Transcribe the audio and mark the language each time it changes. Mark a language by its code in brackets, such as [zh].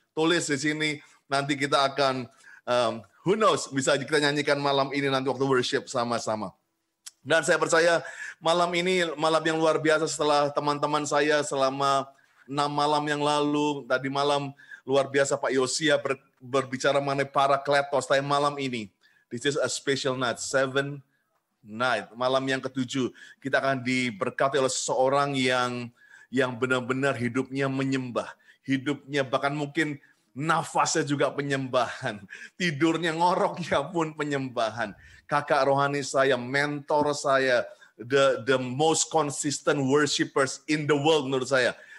[id] Tulis di sini, nanti kita akan who knows, bisa kita nyanyikan malam ini nanti waktu worship sama-sama. Dan saya percaya malam ini malam yang luar biasa setelah teman-teman saya selama 6 malam yang lalu. Tadi malam luar biasa Pak Yosia berbicara mengenai Parakletos. Tapi malam ini, [en] this is a special night, 7th night. [id] Malam yang ke-7, kita akan diberkati oleh seseorang yang benar-benar hidupnya menyembah. Hidupnya bahkan mungkin nafasnya juga penyembahan. Tidurnya ngoroknya pun penyembahan. Kakak rohani saya, mentor saya, [en] the most consistent worshipers in the world [id] menurut saya.